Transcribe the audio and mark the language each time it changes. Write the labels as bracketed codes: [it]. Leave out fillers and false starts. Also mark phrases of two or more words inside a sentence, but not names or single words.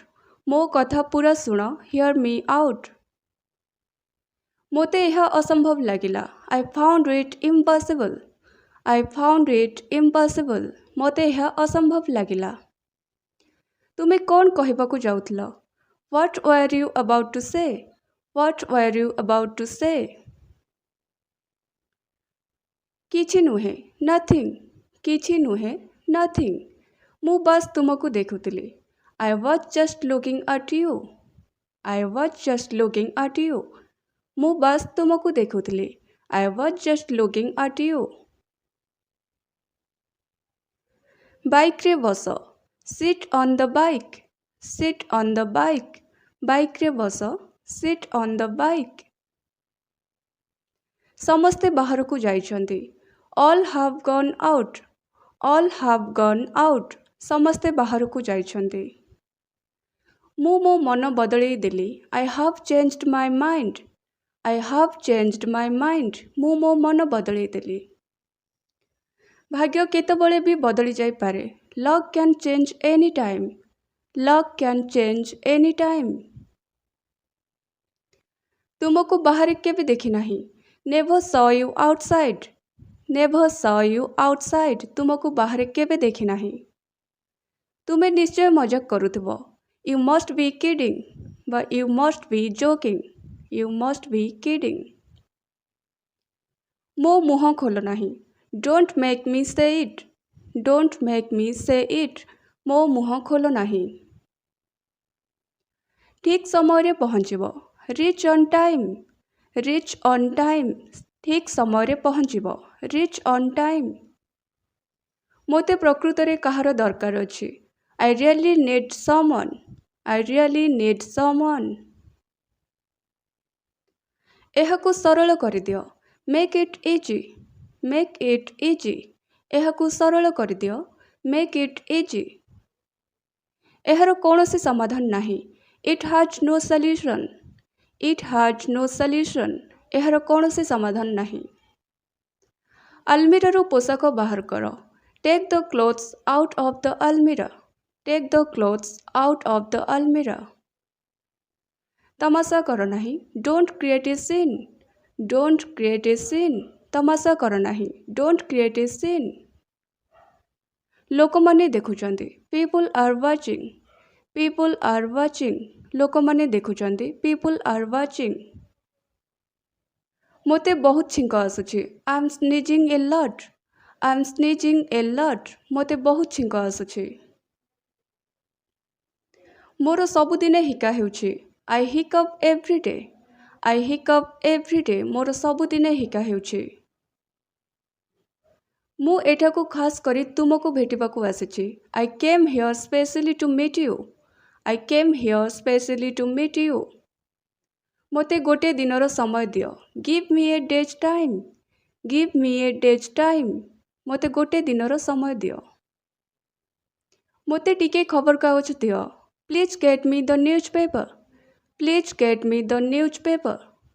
[or] ମୋ କଥା ପୁରା ଶୁଣ। [en] hear me out. [or] ମୋତେ ଏହା ଅସମ୍ଭବ ଲାଗିଲା। [en] I found it impossible. I found it impossible. [or] ମୋତେ ଏହା ଅସମ୍ଭବ ଲାଗିଲା। ତୁମେ କ'ଣ କହିବାକୁ ଯାଉଥିଲ? [en] what were you about to say? What were you about to say? [or] କିଛି ନୁହେଁ, nothing. କିଛି ନୁହେଁ, nothing. ମୁଁ ବାସ୍ ତୁମକୁ ଦେଖୁଥିଲି. [en] I was just looking at you. I was just looking at you. [or] ମୁଁ ବାସ୍ ତୁମକୁ ଦେଖୁଥିଲି. [en] I was just looking at you. [or] ବାଇକ୍ରେ ବସ. [en] Sit on the bike. Sit on the bike. [or] ବାଇକ୍ରେ ବସ. [en] Sit on the bike. [or] ସମସ୍ତେ ବାହାରକୁ ଯାଇଛନ୍ତି. [en] All have gone out. All have gone out. [or] ସମସ୍ତେ ବାହାରକୁ ଯାଇଛନ୍ତି. ମୁଁ ମୋ ମନ ବଦଳେଇ ଦେଲି. [en] I have changed my mind. I have changed my mind. [or] ମୁଁ ମୋ ମନ ବଦଳେଇ ଦେଲି. ଭାଗ୍ୟ କେତେବେଳେ ବି ବଦଳି ଯାଇପାରେ. [en] Luck can change any time. Luck can change any time. [or] ତୁମକୁ ବାହାରେ କେବେ ଦେଖି ନାହିଁ. [en] Never saw you outside. Never saw you outside. [or] ତୁମକୁ ବାହାରେ କେବେ ଦେଖି ନାହିଁ. ତୁମେ ନିଶ୍ଚୟ ମଜାକ କରୁଥିବ. [en] You must be kidding. ବା you must be joking. You must be kidding. [or] ମୋ ମୁହଁ ଖୋଲ ନାହିଁ. [en] Don't make me say it. Don't make me say it. [or] ମୋ ମୁହଁ ଖୋଲ ନାହିଁ. ଠିକ୍ ସମୟରେ ପହଞ୍ଚିବ. [en] Reach on time. Reach on time. [or] ଠିକ୍ ସମୟରେ ପହଞ୍ଚିବ. [en] Reach on time. [or] ମୋତେ ପ୍ରକୃତରେ କାହାର ଦରକାର ଅଛି. [en] I really need someone. I really need someone. [or] ଏହାକୁ ସରଳ କରିଦିଅ. [en] Make it easy. Make it easy. [or] ଏହାକୁ ସରଳ କରିଦିଅ. [en] Make it easy. [or] ଏହାର କୌଣସି ସମାଧାନ ନାହିଁ. [en] It has no solution. It has no solution. [or] ଏହାର କୌଣସି ସମାଧାନ ନାହିଁ. ଆଲମିରାରୁ ପୋଷାକ ବାହାର କର. [en] Take the clothes out of the almirah. Take the clothes out of the almirah. [or] ତମାସା କର ନାହିଁ. [en] Don't create a scene. Don't create a scene. [or] ତମାସା କର ନାହିଁ. [en] Don't create a scene. [or] ଲୋକମାନେ ଦେଖୁଛନ୍ତି. [en] People are watching. People are watching. [or] ଲୋକମାନେ ଦେଖୁଛନ୍ତି. [en] People are watching. [or] ମୋତେ ବହୁତ ଛିଙ୍କ ଆସୁଛି. [en] I'm sneezing a lot. I'm sneezing a lot. [or] ମୋତେ ବହୁତ ଛିଙ୍କ ଆସୁଛି. ମୋର ସବୁଦିନେ ହିକା ହେଉଛି. [en] I hiccup every day. I hiccup every day. [or] ମୋର ସବୁଦିନେ ହିକା ହେଉଛି. ମୁଁ ଏଠାକୁ ଖାସ୍ କରି ତୁମକୁ ଭେଟିବାକୁ ଆସିଛି. [en] I came here specially to meet you. I came here specially to meet you. [or] ମୋତେ ଗୋଟିଏ ଦିନର ସମୟ ଦିଅ. [en] Give me a day's time. Give me a day's time. [or] ମୋତେ ଗୋଟିଏ ଦିନର ସମୟ ଦିଅ. ମୋତେ ଟିକେ ଖବରକାଗଜ ଦିଅ. [en] Please get me the newspaper. Please get me the newspaper.